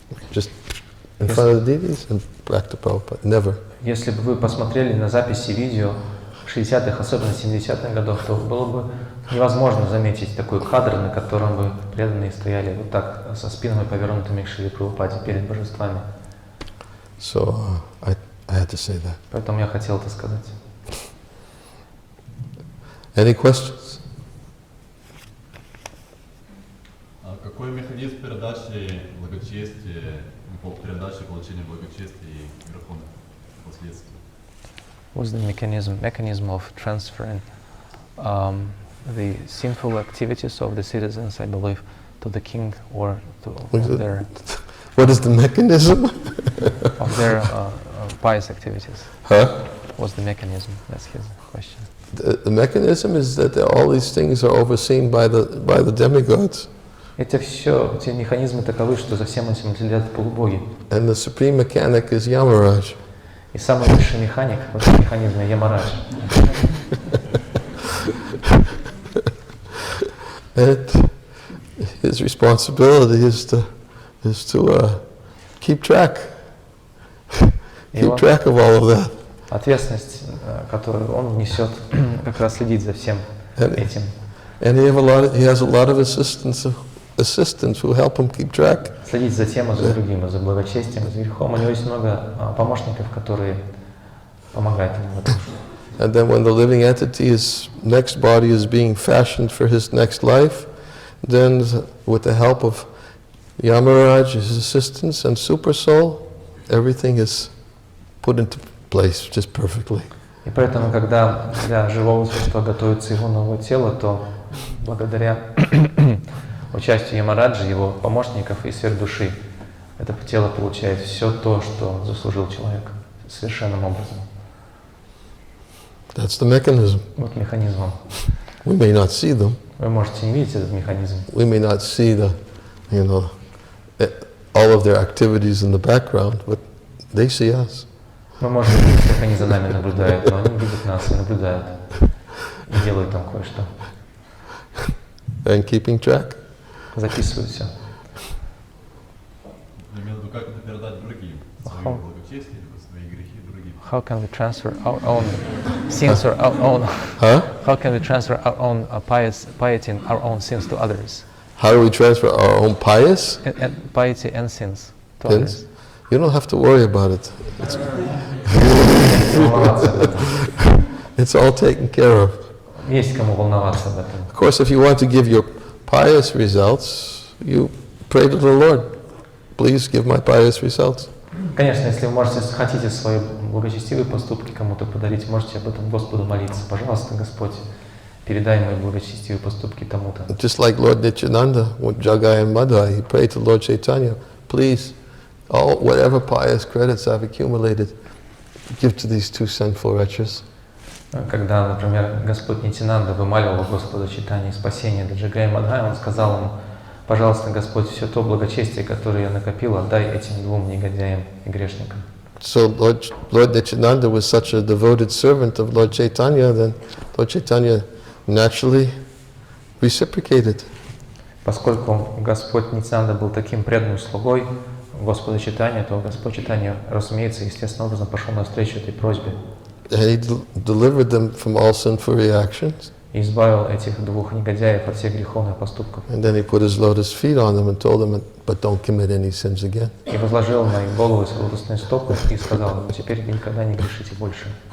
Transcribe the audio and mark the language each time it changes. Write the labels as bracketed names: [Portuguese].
[English] Just in front of the deities and back to Prabhupada. Never. [Russian] Если бы вы посмотрели на записи видео 60-х, особенно 70-х годов, то было бы невозможно заметить такой кадр, на котором бы преданные стояли вот так, со спинами повернутыми к Шриле Прабхупаде перед божествами. [English] So I had to say that. [Russian] Поэтому я хотел это сказать. [English] Any questions? [Russian] Какой механизм передачи благочестия, передачи получения благочестия и верховных последствий? [English] What's the mechanism of transferring the sinful activities of the citizens, I believe, to the king or to their What is the mechanism? of their pious activities? Huh? What's the mechanism? That's his question. The mechanism is that all these things are overseen by the demigods. [Russian] Эти механизмы таковы, что за всем этим следят полубоги. [English] And the supreme mechanic is Yamaraj. [Russian] И самый высший механик в этом механизме Ямарадж. [English] And his responsibility is to keep track of all of that. [Russian] Ответственность, которую он несет, как раз следить за всем этим. [English] And he has a lot of assistants who help him keep track. [Russian] Следить за тем и за другим, и за благочестием, и за грехом. У него есть много помощников, которые помогают ему в этом. [English] And then when the living entity's next body is being fashioned for his next life, then with the help of Yamaraj, his assistants, and Super Soul, everything is put into place just perfectly. [Russian] И поэтому, когда для живого существа готовится его новое тело, то благодаря участию Ямараджи, его помощников и сверхдуши, это тело получает все то, что заслужил человек совершенным образом. [English] That's the mechanism. [Russian] Вот механизм. [English] We may not see them. [Russian] Вы можете не видеть этот механизм. [English] We may not see all of their activities in the background, but they see us. [Russian] Мы можем видеть, как они за нами наблюдают, но они видят нас и наблюдают. И делают там кое-что. [English] And keeping track. [Russian] Записывают все. Как это передать другим? Свои благочестие, свои грехи другим. [English] How can we transfer our own sins or our own? How can we transfer our own piety and our own sins to others? How do we transfer our own pious? And piety and sins to others. You don't have to worry about it. It's all taken care of. [Russian] Есть кому волноваться об этом. [English] Of course, if you want to give your pious results, you pray to the Lord. Please give my pious results. [Russian] Конечно, если вы хотите свои благочестивые поступки кому-то подарить, можете об этом Господу молиться. Пожалуйста, Господь, передай мои благочестивые поступки тому-то. [English] Just like Lord Nityananda with Jagai and Madhai, he prayed to Lord Chaitanya, please, whatever pious credits I've accumulated, give to these two sinful wretches. [Russian] Когда, например, Господь Нитянанда вымаливал Господу Чайтаньи спасение для Джагая и Мадхая, он сказал ему: пожалуйста, Господь, все то благочестие, которое я накопил, отдай этим двум негодяям и грешникам. [English] So Lord Nityananda was such a devoted servant of Lord Chaitanya, then Lord Chaitanya naturally reciprocated. [Russian] Поскольку Господь Нитянанда был таким преданным слугой Господа Чайтаньи, то Господь Чайтанья, разумеется, естественным образом пошел навстречу этой просьбе. [English] And he delivered them from all sinful reactions. [Russian] И избавил этих двух негодяев от всех греховных поступков. [English] And then he put his lotus feet on them and told them, but don't commit any sins again. [Russian] И возложил на их голову свои лотосные стопы и сказал им: теперь никогда не грешите больше.